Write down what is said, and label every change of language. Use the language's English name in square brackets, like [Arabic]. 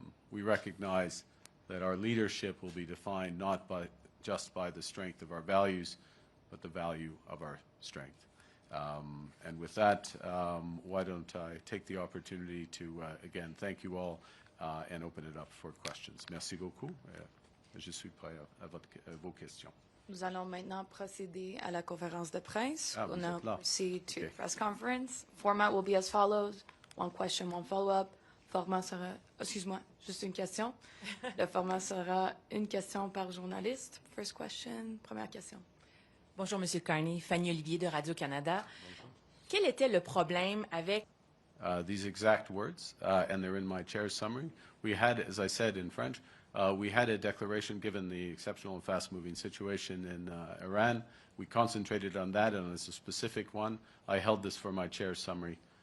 [English] We recognize that our leadership will be defined not just by the strength of our values, but the value of our strength. And with that, why don't I take the opportunity to, again, thank you all and open it up for questions. [French] Merci beaucoup. Je suis prêt à vos questions. Nous allons maintenant procéder à la conférence de presse. [English] We'll now proceed to press conference. Format will be as follows. One question, one follow-up. [French] Format sera... Excuse-moi, juste une question. Le format sera une question par journaliste. [English] First question, [French] première question. Bonjour, Monsieur Carney. Fanny Olivier de Radio-Canada. Quel était le problème avec... [English] These exact words, and they're in my chair's summary. We had, as I said in French, We had a declaration given the exceptional and fast-moving situation in Iran. We concentrated on that, and as a specific one, I held this for my chair's summary.